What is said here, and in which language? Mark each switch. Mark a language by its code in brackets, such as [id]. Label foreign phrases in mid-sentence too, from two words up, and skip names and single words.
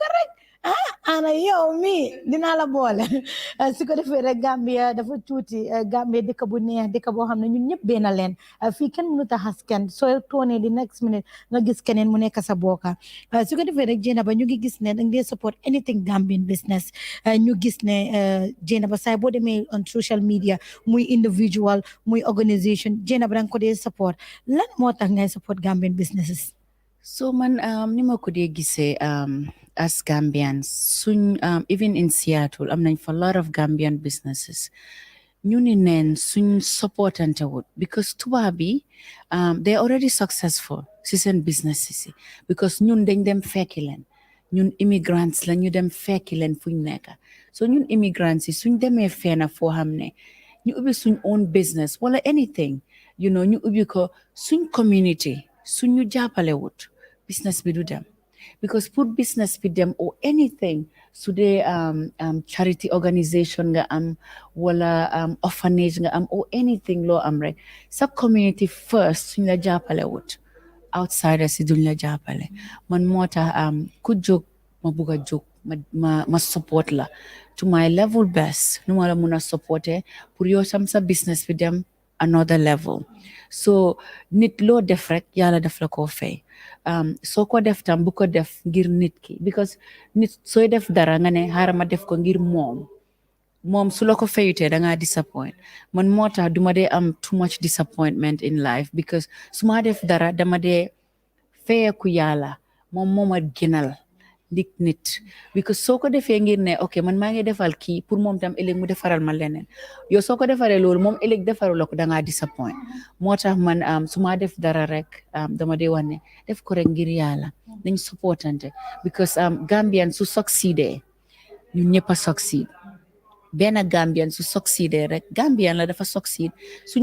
[wo] rek Ana yow mi dinaa la boole su ko defee rek Gambia dafa tuuti Gambia dëkk bu neex dëkk boo xam ne ñun ñëpp benn leen fii kenn mënut a xas kenn soo toonee di next minute nga gis keneen mu nekk sa bokka su ko defee rek Zainab ba ñu ngi gis ne danga dee [en] support anything Gambian business [wo] ñu gis ne Zainab ba saay boo demee [en] on social media [wo] muy individual muy organisation Zainab ba danga ko dee support lan moo tax ngay [en] support Gambian businesses. [wo] So man ni ma ko dee gisee [en] as Gambians even in Seattle [wo] am nañ [en] for a lot of Gambian businesses [wo] ñu ni neen suñ supportante wut because tubaab bi [en] they're already [wo] successful si seen businesses yi because ñun dañ dem fekki leen ñun immigrants la ñu dem fekki leen fuñ nekk so ñun immigrants yi suñ demee feena foo xam ne ñu ubbi suñ [en] own business [wo] wala anything ñu ubbi ko suñ community suñ ñu jàppale wut business bi du dem because pour business bi dem or anything su dee [en] charity organisation [wo] nga am wala orphanage nga am [en] or anything [wo] loo am rek sa [en] community first [wo] suñ la jàppale wut outsiders si duñ la jàppale man moo tax ku jóg ma bugg a jóg ma support la [en] to my level best [wo] nu ma la mun a supporter pour yow sam sa business bi dem [en] another level [wo] so nit loo def rek yàlla def la koo fay soo ko def tam bu ko def ngir nit ki because nit sooy def dara nga ne xaaral ma def ko ngir moom su la ko fayutee da ngaa disappoint man moo tax duma dee am [en] too much disappointment in life [wo] because su ma def dara dama dee fayeku yàlla moom moo ma gënal ndik nit because soo ko defee ngir ne ok man maa ngi defal kii pour moom tam ëllëg mu defaral ma leneen yow soo ko defaree loolu moom ëllëg defaral ko dangaa disappoint moo tax man su ma def dara rek dama dee wax ne def ko rek ngir yàlla nañ supportante because Gambian su succeedee ñun ñëpp a succeed benn Gambian su succeedee rek Gambian la dafa succeed su